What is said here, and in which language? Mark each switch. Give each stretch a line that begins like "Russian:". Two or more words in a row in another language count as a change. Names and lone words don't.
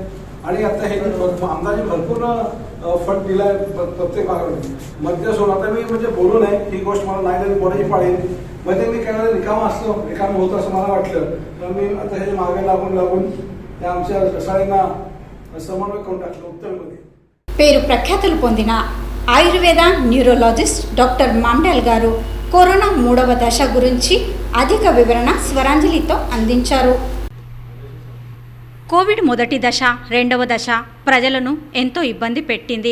Marathi: आणि आता हे आमदारांनी भरपूर फंड दिलाय प्रत्येक भागामध्ये मध्य सोडून. आता मी म्हणजे बोलू नये ही गोष्ट मला नाही बोलायची पाळी मध्ये मी काय रिकामा असतो, रिकाम होतं असं मला वाटलं, तर मी आता हे मागे लागून त्या आमच्या शाळेंना समन्वय करून टाकलं उत्तरमध्ये.
Telugu: పేరు ప్రఖ్యాతులు పొందిన ఆయుర్వేద
English: neurologist doctor
Telugu: మాండల్ గారు కరోనా 3వ దశ గురించి అధిక వివరణ స్వరాంజలితో అందించారు. కోవిడ్ మొదటి దశ, రెండవ దశ ప్రజలను ఎంతో ఇబ్బంది పెట్టింది.